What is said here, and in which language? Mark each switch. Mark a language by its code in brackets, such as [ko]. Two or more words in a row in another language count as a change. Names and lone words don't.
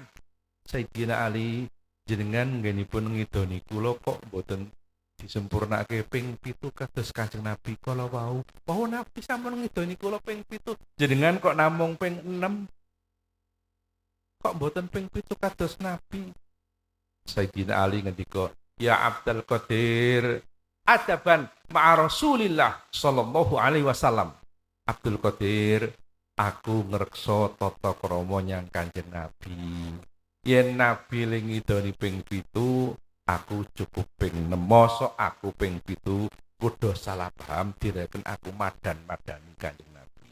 [jv] Sayyidina Ali, jenengan nggenipun ngidoni kula kok mboten disempurnake ping 7 kados Kanjeng Nabi kala wau. Wau Nabi sampun ngidoni kula ping 7, jenengan kok namung ping 6. Kok mboten ping 7 kados Nabi? Sayyidina Ali ngendika, ya Abdul Qadir, [ar] أدبا مع رسول الله صلى الله عليه وسلم. [jv] Abdul Qadir, aku ngreksa tata krama nyang Kanjeng Nabi. Yen Nabi ling ngidoni ping 7, aku cukup ping 6, mosok aku ping 7 kudu salah paham direken aku madan-madani Kanjeng Nabi.